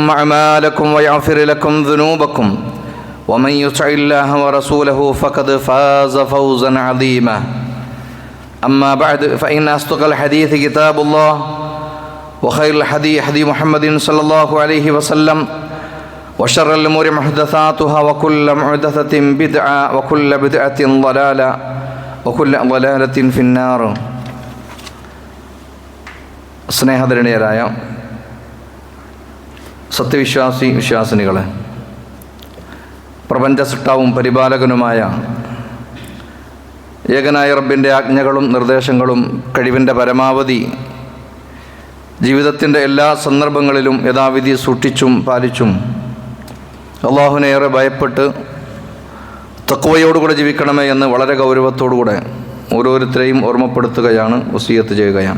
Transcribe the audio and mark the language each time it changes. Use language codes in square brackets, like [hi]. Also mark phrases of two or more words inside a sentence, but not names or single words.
[ar] أعمالكم ويغفر لكم ذنوبكم ومن يطع الله ورسوله فقد فاز فوزا عظيما أما بعد فإن أصدق الحديث كتاب الله وخير الحديث حديث محمد صلى الله عليه وسلم وشر الأمور محدثاتها وكل محدثة بدعة وكل بدعة ضلالة وكل ضلالة في النار. [ml] സ്നേഹധരണീയരായ സത്യവിശ്വാസി വിശ്വാസിനികളെ, പ്രപഞ്ച സൃഷ്ടാവും പരിപാലകനുമായ ഏകനായ റബ്ബിൻ്റെ ആജ്ഞകളും നിർദ്ദേശങ്ങളും കഴിവിൻ്റെ പരമാവധി ജീവിതത്തിൻ്റെ എല്ലാ സന്ദർഭങ്ങളിലും യഥാവിധി സൂക്ഷിച്ചും പാലിച്ചും അള്ളാഹുവിനെ ഏറെ ഭയപ്പെട്ട് തഖ്വയോടുകൂടെ ജീവിക്കണമേ എന്ന് വളരെ ഗൗരവത്തോടുകൂടെ ഓരോരുത്തരെയും ഓർമ്മപ്പെടുത്തുകയാണ്, വസിയത്ത് ചെയ്യുകയാണ്.